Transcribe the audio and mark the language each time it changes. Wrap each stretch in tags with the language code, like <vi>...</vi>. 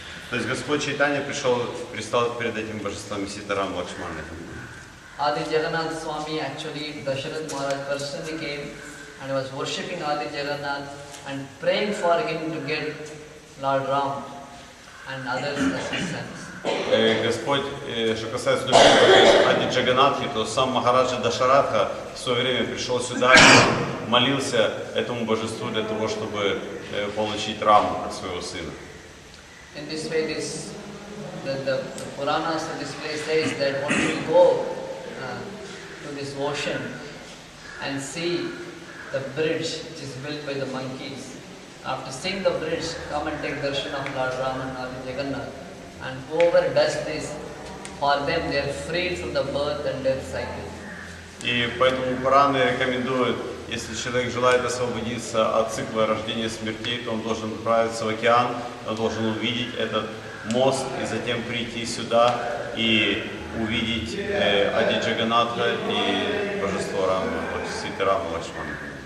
<ru>То есть Господь Чайтанья предстал перед этим божествами Сита, Рам, Лакшман.</ru> <en>Adi Jagannath Swami, actually Dasharath Maharaj personally came and was worshipping Adi Jagannath and praying for him to get Lord Ram and others as his sons.</en> <ru>Господь, что касается других Ади Джаганатхи, то сам Махараджа Дашаратха в свое время пришел сюда и молился этому божеству для того, чтобы получить Раму как своего сына.</ru> <en>In this way, the Puranas of this place says that once we go to this ocean and see the bridge which is built by the monkeys, after seeing the bridge, come and take darshan of Lord Rama and Lord Jagannath. And whoever does this, for them they are freed from the birth and death cycle.</en> <ru>И поэтому Пураны рекомендуют, если человек желает освободиться от цикла рождения и смертей, то он должен отправиться в океан, он должен увидеть этот мост и затем прийти сюда и увидеть Ади Джаганатха и божество Рамы, Ситы Рамы Лакшмана.</ru>